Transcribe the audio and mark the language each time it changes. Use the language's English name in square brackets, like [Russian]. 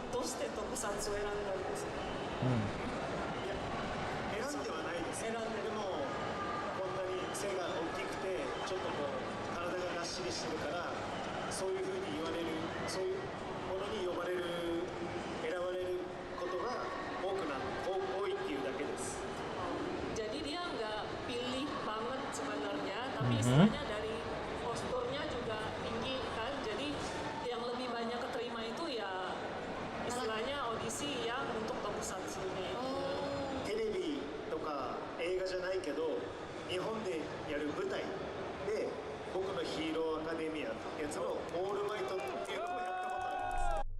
[Indonesian] Terus tokusatsu yang bagus. [Japanese] 選んではないです。でもこんなに背が大きくてちょっとこう体ががっしりしてるからそういうふうに言われるそういうものに呼ばれる選ばれることが多いっていうだけです。 [Indonesian] Jadi dia nggak pilih banget sebenarnya, tapi istilahnya dari posturnya juga tinggi kan. Jadi yang lebih banyak keterima itu ya istilahnya audisi yang untuk tokusatsu nih. [Japanese] テレビとか映画じゃないけど日本でやる舞台で僕のヒーローアカデミアってやつのオールマイトっていうのをやったことあります。